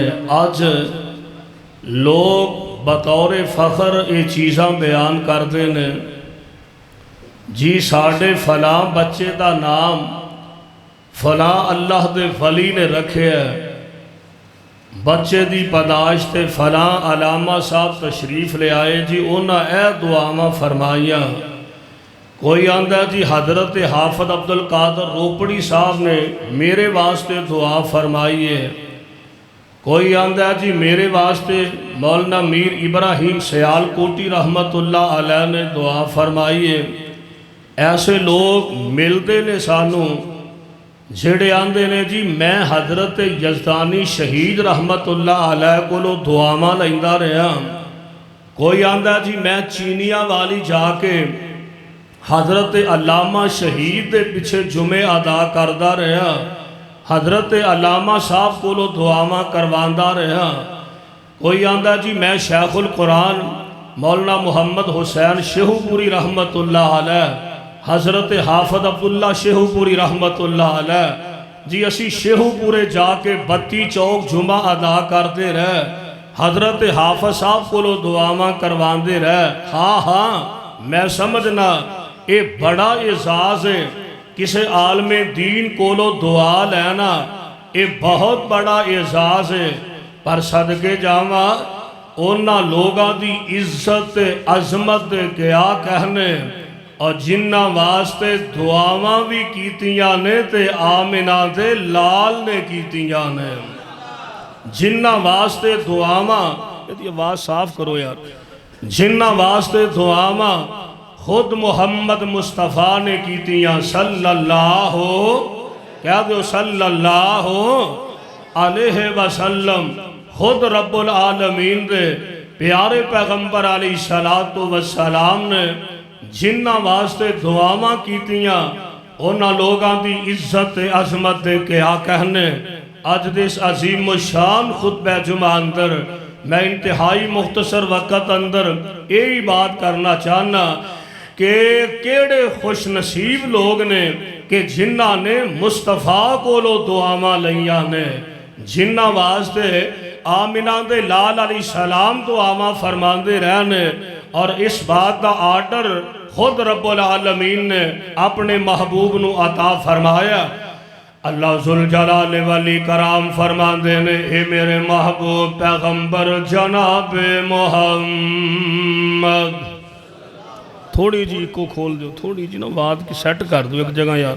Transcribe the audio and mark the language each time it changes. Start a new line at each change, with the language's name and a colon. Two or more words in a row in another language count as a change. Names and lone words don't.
Punjabi: آج لوگ بطور فخر یہ چیزاں بیان کردے نے، جی ساڑھے فلاں بچے دا نام فلاں اللہ دے ولی نے رکھے ہے، بچے دی پیدائش تے فلاں علامہ صاحب تشریف لے آئے جی انہاں اے دعاواں فرمائیاں۔ کوئی آندہ ہے جی حضرت حافظ عبدالقادر روپڑی صاحب نے میرے واسطے دعا فرمائی ہے، کوئی آندہ ہے جی میرے واسطے مولانا میر ابراہیم سیالکوٹی
Arabic: رحمت اللہ علیہ
Punjabi: نے دعا فرمائی ہے۔ ایسے لوگ ملتے نے سانوں جڑے آندے نے جی میں حضرت یزدانی شہید
Arabic: رحمت اللہ علیہ
Punjabi: کو دعاواں لیندا رہا، کوئی آندہ جی میں چینیا والی جا کے حضرت علامہ شہید دے پیچھے جمعے ادا کردہ رہا، حضرت علامہ صاحب کو دعاواں کرواندہ رہا، کوئی آندہ جی میں شیخ القرآن مولانا محمد حسین شیہو پوری
Arabic: رحمت اللہ علیہ،
Punjabi: حضرت حافظ عبداللہ شیہو پوری
Arabic: رحمت اللہ علیہ
Punjabi: جی اسی شیہو پورے جا کے بتی چوک جمعہ ادا کرتے رہے، حضرت حافظ صاحب کو دعاواں کرواندے رہے۔ ہاں ہاں میں سمجھنا اے بڑا اعزاز ہے، کسے عالم دین کو دعا لینا اے بہت بڑا اعزاز ہے، پر صدقے جاواں انہاں لوگاں دی عزت عظمت کیا کہنے، اور جنہ واسطے دعاواں بھی کیتیاں نے تے آمنہ دے لال نے کیتیاں نے، جنہ واسطے دعاواں،
Urdu: یہ آواز صاف کرو یار،
Punjabi: جنہ واسطے دعاواں خود محمد مصطفیٰ نے کیتیاں صلی اللہ کیا دو
Arabic: صلی اللہ علیہ وسلم،
Punjabi: خود
Arabic: رب العالمین
Punjabi: دے پیارے پیغمبر
Arabic: علیہ السلام
Punjabi: نے جنہ واسطے دعاواں کیتیاں انہاں لوگاں دی عزت عظمت دے کیا کہنے۔ آج دس عظیم و شان خطبہ جمعہ اندر میں انتہائی مختصر وقت اندر یہی بات کرنا چاہنا کہ کیڑے خوش نصیب لوگ نے کہ جنہ نے مصطفیٰ کو دعاواں لیاں نے، جنہ واسطے آمنہ دے لال
Arabic: علیہ السلام
Punjabi: دعاواں فرماندے رہنے، اور اس بات دا آرڈر خود
Arabic: رب العالمین
Punjabi: نے اپنے محبوب نو عطا فرمایا۔
Arabic: اللہ ذوالجلال والی کرام
Punjabi: فرماندے نے اے میرے محبوب پیغمبر جناب محمد،
Urdu: تھوڑی جی کو کھول دو، تھوڑی جی نا بات کی سیٹ کر دو ایک جگہ یار۔